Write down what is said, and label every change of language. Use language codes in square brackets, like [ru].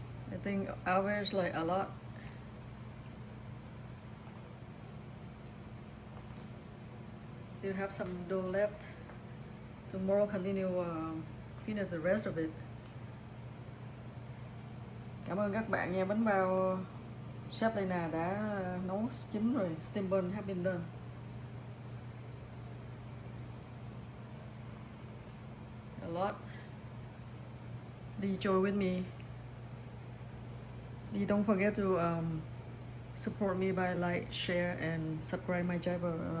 [en] I think ours like a lot. Still have some dough left. Tomorrow continue finish the rest of it. [vi] Cảm ơn các bạn nha. Bánh bao Chef Lena đã nấu chín rồi. [en] Steamedbun have been done. A lot. Join with me. Don't forget to support me by like, share, and subscribe my channel.